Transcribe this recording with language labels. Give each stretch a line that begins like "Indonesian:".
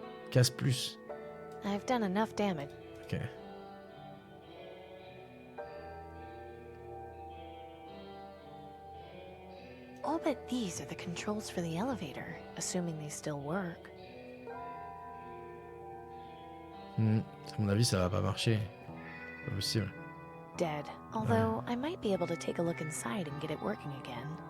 French: Casse plus.
English: I've done enough damage. Ok. I'll bet these are the controls for the elevator, assuming they still work.
French: À mon avis, ça va pas marcher. Pas possible.
English: Dead. Although, I might be able to take a look inside and get it working again.